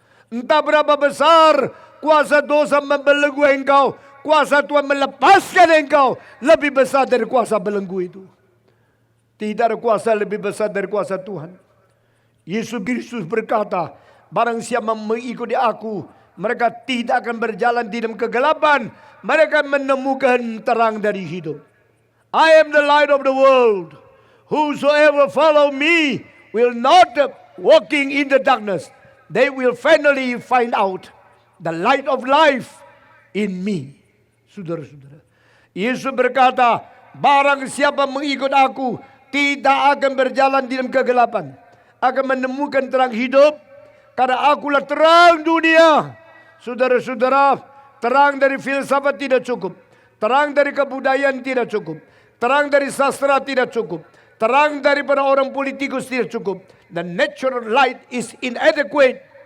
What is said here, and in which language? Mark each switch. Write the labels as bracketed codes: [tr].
[id] Entah berapa besar kuasa dosa membelenggu engkau, kuasa Tuhan melepaskan engkau lebih besar dari kuasa belenggu itu. Tidak ada kuasa lebih besar dari kuasa Tuhan. Yesus Kristus berkata, barang siapa mengikuti aku, mereka tidak akan berjalan di dalam kegelapan, mereka menemukan terang dari hidup. [en] I am the light of the world. Whosoever follow me will not walking in the darkness. They will finally find out the light of life in me. [id] Saudara-saudara, Yesus berkata, barang siapa mengikut aku, tidak akan berjalan di dalam kegelapan, akan menemukan terang hidup, karena akulah terang dunia. Saudara-saudara, terang dari filsafat tidak cukup, terang dari kebudayaan tidak cukup, terang dari sastra tidak cukup, terang daripada orang politikus tidak cukup. [en] The natural light is inadequate.